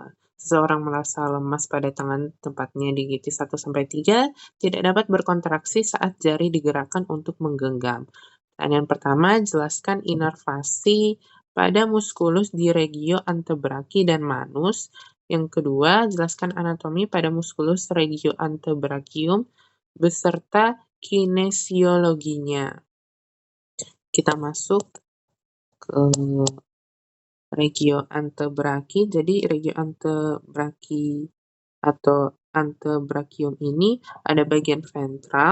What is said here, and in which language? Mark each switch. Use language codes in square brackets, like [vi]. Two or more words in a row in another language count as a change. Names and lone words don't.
[id] Seseorang merasa lemas pada tangan tempatnya digiti 1-3 tidak dapat berkontraksi saat jari digerakkan untuk menggenggam. Pertanyaan pertama, jelaskan inervasi pada muskulus di regio antebraki dan manus. Yang kedua, jelaskan anatomi pada muskulus regio antebrachium beserta kinesiologinya. Kita masuk ke regio antebraki. Jadi regio antebraki atau antebrachium ini ada bagian ventral.